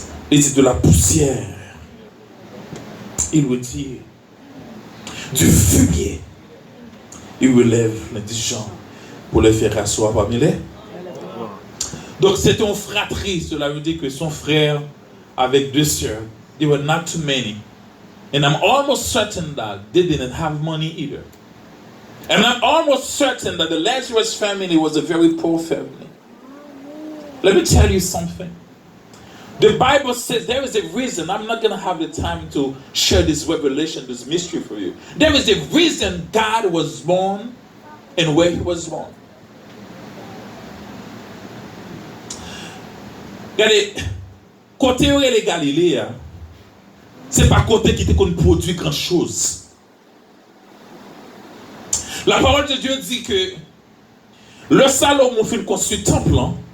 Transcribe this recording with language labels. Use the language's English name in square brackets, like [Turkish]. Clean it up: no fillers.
[French] Il dit de la poussière. Il veut dire du fumier. Il relève les gens pour les faire asseoir parmi les. Donc c'était une fratrie. Cela veut dire que son frère avec deux sœurs. [English] They were not too many. And I'm almost certain that they didn't have money either. And I'm almost certain that the Lazarus family was a very poor family. Let me tell you something. The Bible says there is a reason. I'm not going to have the time to share this revelation, this mystery for you. There is a reason God was born and where he was born. [French] Regardez, côté où est Galilée, c'est pas côté qui te produit grand chose. La parole de Dieu dit que le Salomon fait construire un temple.